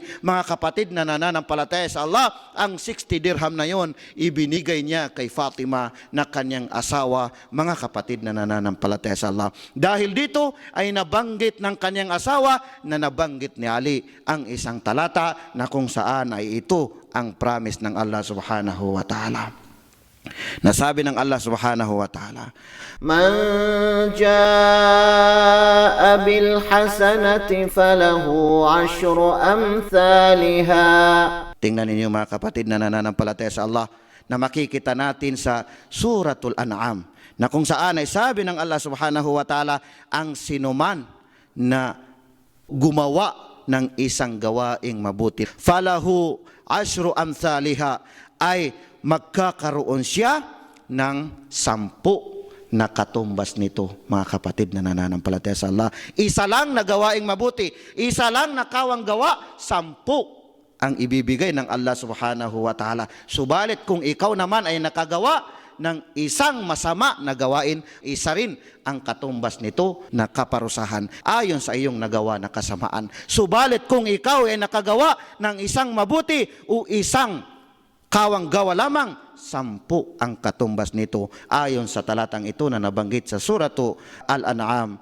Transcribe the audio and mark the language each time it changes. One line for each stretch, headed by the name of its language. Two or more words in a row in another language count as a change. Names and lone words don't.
Filipino: Mga kapatid na nananampalataya sa Allah, ang 60 dirham na yun, ibinigay niya kay Fatima na kanyang asawa, mga kapatid na nananampalataya sa Allah. Dahil dito ay nabanggit ng kanyang asawa na nabanggit ni Ali ang isang talata na kung saan ay ito ang promise ng Allah
Arabic: سبحانه وتعالى.
Filipino: Nasabi ng Allah
Arabic: سبحانه وتعالى, من جاء بالحسنة فله عشر أمثالها.
Filipino: Tingnan ninyo, mga kapatid na nananampalataya sa Allah, na makikita natin sa Suratul An'am, na kung saan ay sabi ng Allah
Arabic: سبحانه وتعالى,
Filipino: ang sinuman na gumawa ng isang gawaing mabuti,
Arabic: فله عشر أمثالها,
Filipino: ay magkakaroon siya ng 10 na katumbas nito, mga kapatid na nananampalataya sa Allah. Isa lang na gawaing mabuti, isa lang na kawang gawa, 10 ang ibibigay ng Allah
Arabic: سبحانه وتعالى.
Filipino: Subalit kung ikaw naman ay nakagawa ng isang masama na gawain, isa rin ang katumbas nito na kaparusahan ayon sa iyong nagawa na kasamaan. Subalit kung ikaw ay nakagawa ng isang mabuti o isang kawang gawa lamang, 10 ang katumbas nito ayon sa talatang ito na nabanggit sa Suratu Al-An'am.